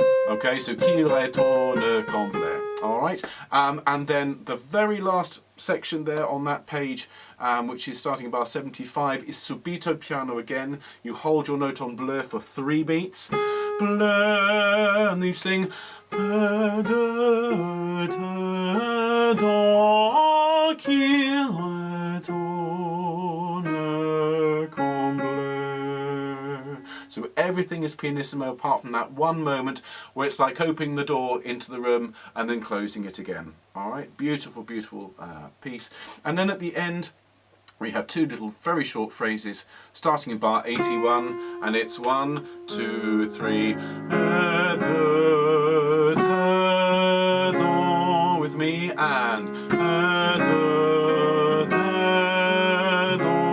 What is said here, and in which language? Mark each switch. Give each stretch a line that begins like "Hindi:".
English: Okay, so
French: qu'il retourne comblé.
English: All right, and then the very last section there on that page, which is starting bar 75, is subito piano again. You hold your note on bleu for 3 beats. Bleu, and you sing.
French: Et de tes dons qu'il retourne comblé.
English: So everything is pianissimo apart from that one moment where it's like opening the door into the room and then closing it again. All right, beautiful, beautiful piece. And then at the end, we have 2 little very short phrases starting in bar 81, and it's 1, 2, 3.
French: Et de tes dons
English: with me, and
French: et de tes dons.